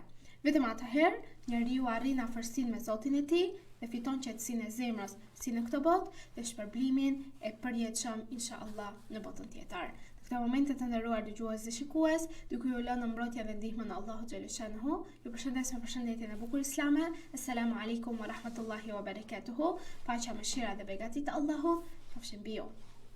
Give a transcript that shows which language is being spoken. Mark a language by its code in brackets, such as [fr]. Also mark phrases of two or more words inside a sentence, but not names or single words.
[sq] Vetëm atëherë njeriu arrin afërsinë me Zotin e tij dhe fiton qetësinë e zemrës si në këtë botë dhe shpërblimin e përjetshëm inshallah në botën tjetër. Në këtë momente të nderuar dëgjues dhe shikues, duke ju lënë në mbrojtje dhe ndihmën e Allahut xhaleshanuhu, ju përshëndes me përshëndetjen e bukur islame. [ar] السلام عليكم ورحمة الله وبركاته. [sq] Paqja, mëshira dhe begatit e Allahut qofshin mbi ju.